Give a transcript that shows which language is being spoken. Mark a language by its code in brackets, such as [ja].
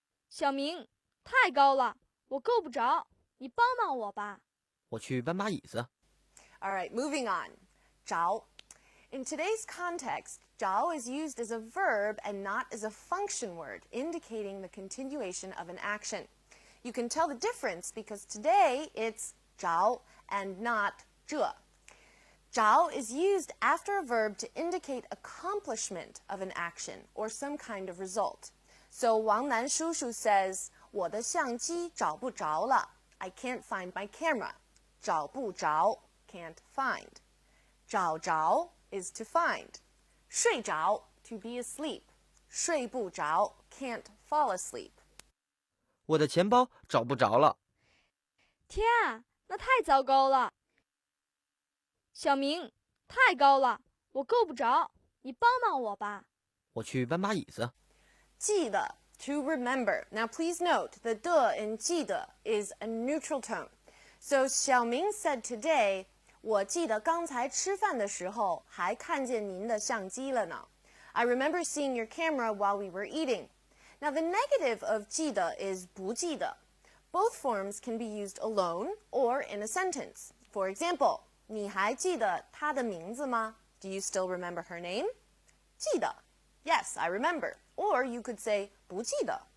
[zh] 小明，太高了，我够不着，你帮帮我吧。我去搬把椅子。 [en] All right, moving on. 着. In today's context, 着 is used as a verb and not as a function word, indicating the continuation of an action. You can tell the difference because today it's 着 and not 这. 着 is used after a verb to indicate accomplishment of an action or some kind of result. So Wang Nan Shushu says, [zh] 我的相机找不着了. [en] I can't find my camera. 找不着, can't find. 找着 is to find. 睡着, to be asleep. 睡不着, can't fall asleep. [zh] 我的钱包找不着了。天啊，那太糟糕了！小明，太高了，我够不着，你帮帮我吧。我去搬把椅子。 [en] 记得, to remember. Now please note, the de in 记得 is a neutral tone. So Xiaoming said today, [zh] 我记得刚才吃饭的时候还看见您的相机了呢. [en] I remember seeing your camera while we were eating. Now the negative of 记得 is 不记得. Both forms can be used alone or in a sentence. For example, [zh] 你还记得她的名字吗? [en] Do you still remember her name? 记得.Yes, I remember. Or you could say 不记得.